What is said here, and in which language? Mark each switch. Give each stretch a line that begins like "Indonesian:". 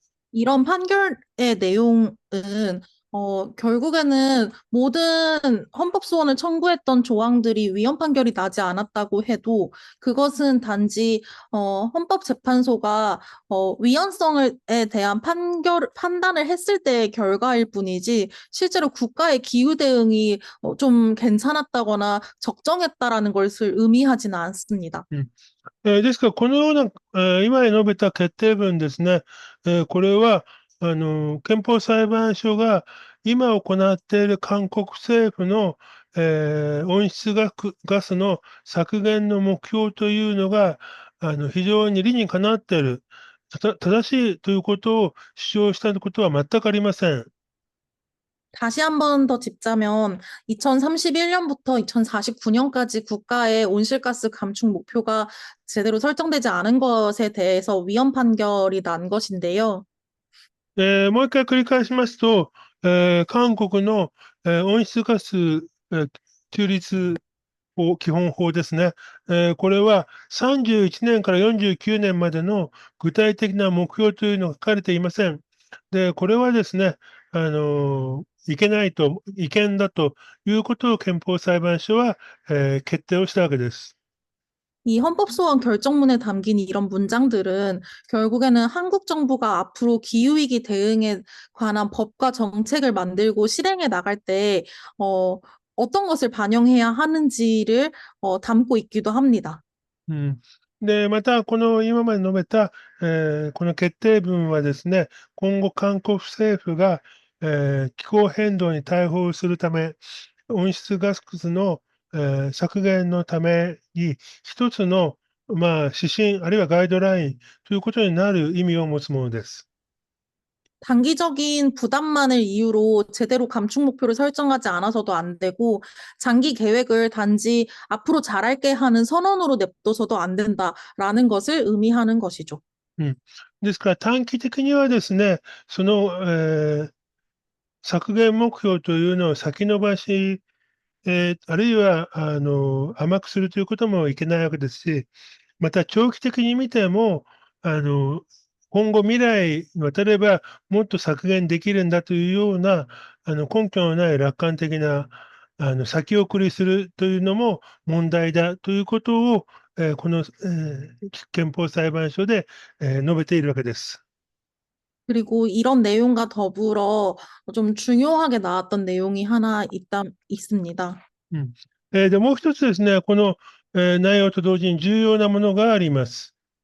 Korean: 이런 판결의 내용은 결국에는 모든 헌법 소원을 청구했던 조항들이 위헌 판결이 나지 않았다고 해도 그것은 단지 헌법재판소가 위헌성에 대한 판단을 했을 때의 결과일 뿐이지 실제로 국가의 기후 대응이 좀 괜찮았다거나 적정했다라는 것을 의미하지는 않습니다.
Japanese: ですから、このような、今述べた決定文ですね、これは、憲法裁判所が今行っている韓国政府の、温室ガスの削減の目標というのが、非常に理にかなっている、正しいということを主張したことは全くありません。
Korean: 다시 한 번 더 짚자면 2031년부터 2049년까지 국가의 온실가스 감축 목표가 제대로 설정되지 않은 것에 대해서 위헌 판결이 난 것인데요.
Japanese: もう一回繰り返しますと、韓国の、温室ガス、中立基本法ですね。これは31年から49年までの具体的な目標というのが書かれていません。で、これはですね、違憲だということを憲法裁判所は、決定をしたわけです。
Korean: 이 헌법소원 결정문에 담긴 이런 문장들은 결국에는 한국 정부가 앞으로 기후위기 대응에 관한 법과 정책을 만들고 실행해 나갈 때, 어떤 것을 반영해야 하는지를 담고 있기도 합니다.
Japanese: で、また、この今まで述べた、この決定文はですね、今後、韓国政府が、気候変動に対応するため、温室ガスの、削減のために、一つの、まあ、指針、あるいはガイドラインということになる意味を持つものです。
Korean: 단기적인 부담만을 이유로 제대로 감축 목표를 설정하지 않아서도 안 되고, 장기 계획을 단지 앞으로 잘할게 하는 선언으로 냅둬서도 안 된다라는 것을 의미하는 것이죠.
Japanese: ですから短期的にはですね、その、削減目標というのを先延ばし、あるいは甘くするということもいけないわけですし、また長期的に見ても、今後未来にわたればもっと削減できるんだというような、根拠のない楽観的な、先送りするというのも問題だということを、この、憲法裁判所で、述べているわけです。
Korean: 그리고 이런 내용과 더불어 좀 중요하게 나왔던 내용이 하나 있습니다. うん。
Japanese: で、もう一つですね、この、内容と同時に重要なものがあります。